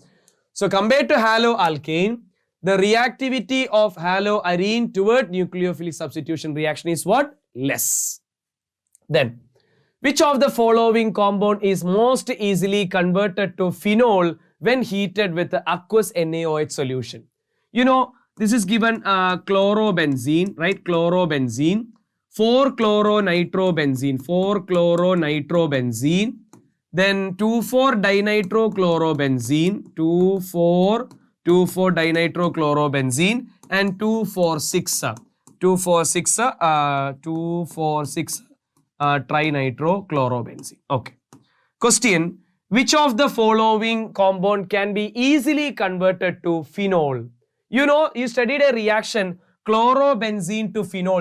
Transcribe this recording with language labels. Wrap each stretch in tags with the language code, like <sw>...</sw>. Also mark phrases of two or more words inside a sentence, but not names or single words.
<en>So compared to haloalkane, the reactivity of haloarene toward nucleophilic substitution reaction is what? Less. Then, which of the following compound is most easily converted to phenol when heated with the aqueous NaOH solution? You know, this is given chlorobenzene, right? Chlorobenzene, 4-chloronitrobenzene, 4-chloronitrobenzene, then 2,4-dinitrochlorobenzene, 2,4-dinitrochlorobenzene, and 2,4,6 trinitrochlorobenzene. Okay. Question: which of the following compound can be easily converted to phenol? You know, you studied a reaction chlorobenzene to phenol.</en>